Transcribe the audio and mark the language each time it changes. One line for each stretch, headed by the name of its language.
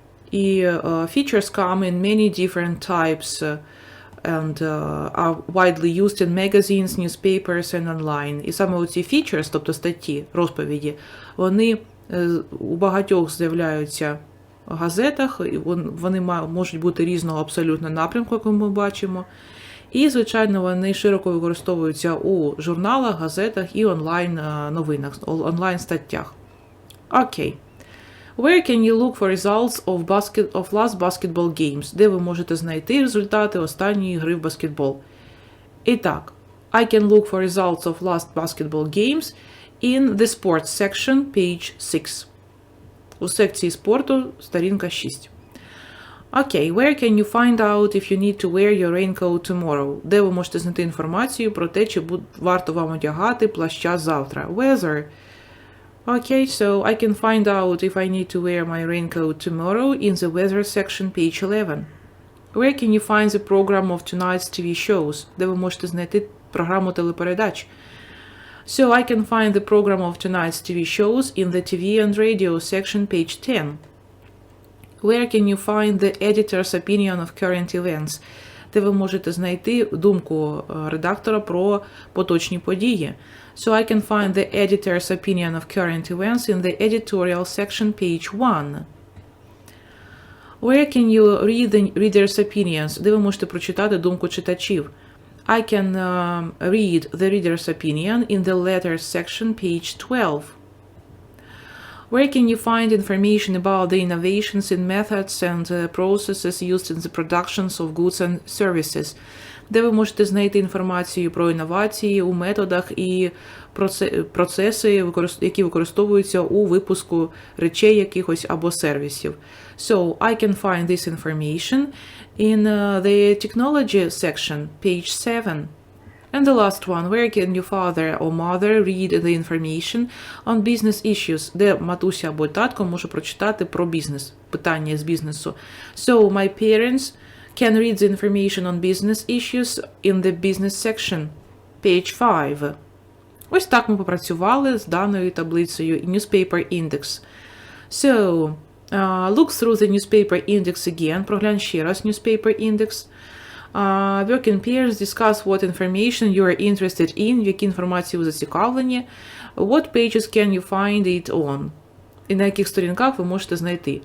English: І features come in many different types and are widely used in magazines, newspapers and online.
Ukrainian: І саме оці features, тобто статті, розповіді, вони у багатьох з'являються в газетах, вони можуть бути різного абсолютно напрямку, як ми бачимо. І, звичайно, вони широко використовуються у журналах, газетах і онлайн-новинах, онлайн-статтях. Окей.
English: Where can you look for results of last basketball games?
Ukrainian: Де ви можете знайти результати останньої гри в баскетбол? І так,
English: I can look for results of last basketball games in the sports section, page 6.
Ukrainian: У секції спорту, сторінка 6.
English: Окей, where can you find out if you need to wear your raincoat tomorrow?
Ukrainian: Де ви можете знайти інформацію про те, чи варто вам одягати плаща завтра?
English: Weather. Okay, so I can find out if I need to wear my raincoat tomorrow in the weather section, page 11. Where can you find the program of tonight's TV shows?
Ukrainian: Де ви можете знайти програму телепередач?
English: So I can find the program of tonight's TV shows in the TV and radio section, page 10. Where can you find the editor's opinion of current events?
Ukrainian: Де ви можете знайти думку редактора про поточні події?
English: So I can find the editor's opinion of current events in the editorial section, page 1. Where can you read the reader's opinions?
Ukrainian: Де ви можете прочитати думку читачів?
English: I can read the reader's opinion in the letters section, page 12. Where can you find information about the innovations in methods and processes used in the productions of goods and services?
Ukrainian: Де ви можете знайти інформацію про інновації у методах і процеси, які використовуються у випуску речей якихось або сервісів.
English: So, I can find this information in the technology section, page 7. And the last one, where can your father or mother read the information on business issues?
Ukrainian: Де матуся або татко може прочитати про бізнес, питання з бізнесу.
English: So, my parents can read the information on business issues in the business section, page 5.
Ukrainian: Ось так ми попрацювали з даною таблицею Newspaper Index.
English: So, look through the Newspaper Index again.
Ukrainian: Проглянь ще раз Newspaper Index.
English: Work in pairs, discuss what information you are interested in,
Ukrainian: в якій інформації ви зацікавлені.
English: What pages can you find it on?
Ukrainian: І на яких сторінках ви можете знайти.